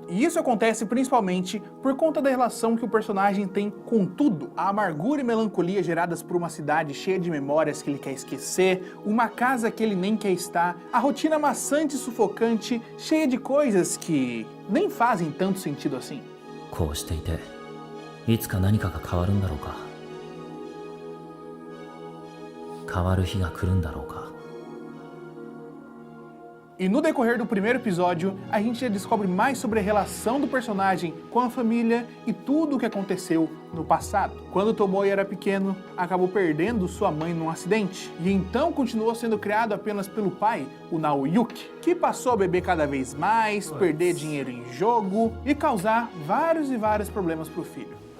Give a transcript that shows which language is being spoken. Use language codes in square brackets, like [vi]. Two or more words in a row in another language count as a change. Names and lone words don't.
[pt] E isso acontece principalmente por conta da relação que o personagem tem com tudo. A amargura e melancolia geradas por uma cidade cheia de memórias que ele quer esquecer, uma casa que ele nem quer estar, a rotina maçante e sufocante, cheia de coisas que nem fazem tanto sentido assim. [ja] こうしていていつか何かが変わるんだろうか変わる日が来るんだろうか [pt] E no decorrer do primeiro episódio, a gente já descobre mais sobre a relação do personagem com a família e tudo o que aconteceu no passado. Quando Tomoya era pequeno, acabou perdendo sua mãe num acidente, e então continuou sendo criado apenas pelo pai, o Naoyuki, que passou a beber cada vez mais, perder dinheiro em jogo e causar vários e vários problemas pro filho.